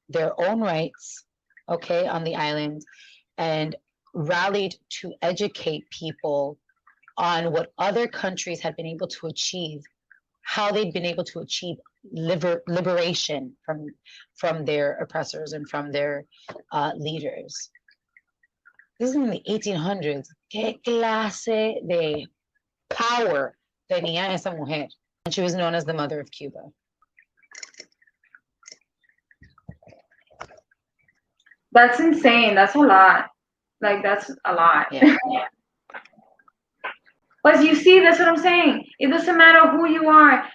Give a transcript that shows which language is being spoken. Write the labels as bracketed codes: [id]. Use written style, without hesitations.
[en] their own rights, okay, on the island, and rallied to educate people on what other countries had been able to achieve, how they'd been able to achieve liberation from their oppressors and from their leaders. This is in the 1800s. [es] ¿Qué clase de power tenía esa mujer? [en] And she was known as the Mother of Cuba. That's insane. That's a lot. Like, that's a lot. Yeah. But you see, that's what I'm saying. It doesn't matter who you are.